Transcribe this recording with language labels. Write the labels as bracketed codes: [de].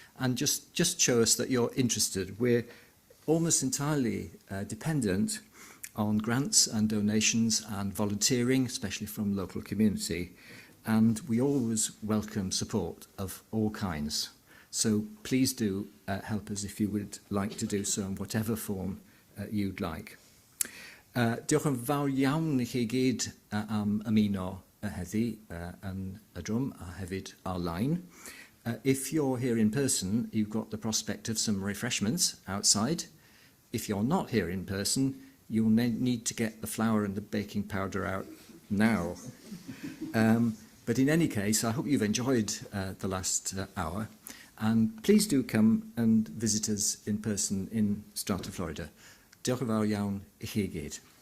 [en] And just show us that you're interested. We're almost entirely dependent on grants and donations and volunteering, especially from the local community. And we always welcome support of all kinds. So please do help us if you would like to do so in whatever form you'd like. [cy] Diolch yn fawr iawn I chi gyd am ymuno heddi yn y drwm a hefyd ar-line. [en] If you're here in person, you've got the prospect of some refreshments outside. If you're not here in person, you'll need to get the flour and the baking powder out now. But in any case, I hope you've enjoyed the last hour. And please do come and visit us in person in Strata Florida. [cy] Diolch yn fawr iawn I chi gyd.